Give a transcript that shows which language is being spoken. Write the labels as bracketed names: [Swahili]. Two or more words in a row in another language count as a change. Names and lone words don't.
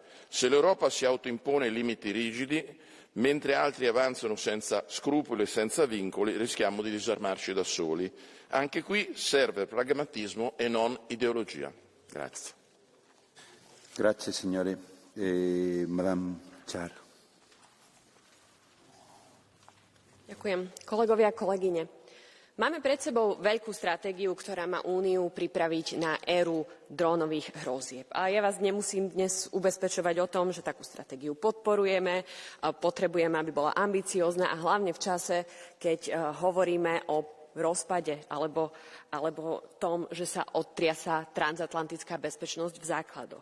[Italian] Se l'Europa si autoimpone limiti rigidi, mentre altri avanzano senza scrupoli e senza vincoli, rischiamo di disarmarci da soli. Anche qui serve pragmatismo e non ideologia. Grazie. Grazie, signore. Madame Čar. [Slovak] Ďakujem. Kolegovia a kolegyne, Máme pred sebou veľkú stratégiu, ktorá má Úniu pripraviť na éru drónových hrozieb. A ja vás nemusím dnes ubezpečovať o tom, že takú stratégiu podporujeme, potrebujeme, aby bola ambiciózna a hlavne v čase, keď hovoríme o rozpade alebo tom, že sa otriasa transatlantická bezpečnosť v základoch.